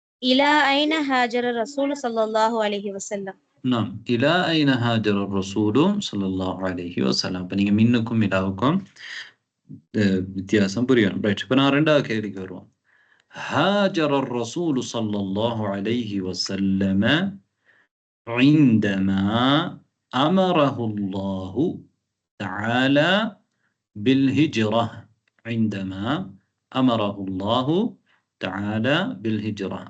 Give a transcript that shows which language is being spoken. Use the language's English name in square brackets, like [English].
[Arabic] إلى أين هاجر الرسول صلى الله عليه وسلم؟ نعم، إلى أين هاجر الرسول صلى الله عليه وسلم. [Tamil] இப்போ நீங்க மின்னுக்கும் இலாவுக்கும் வித்தியாசம் புரியணும். ரைட், இப்போ நான் ரெண்டாவது கேள்விக்கு வருவோம். [Arabic] هاجر الرسول صلى الله عليه وسلم عندما أمره الله تعالى بالهجرة. عندما أمره الله تعالى بالهجرة.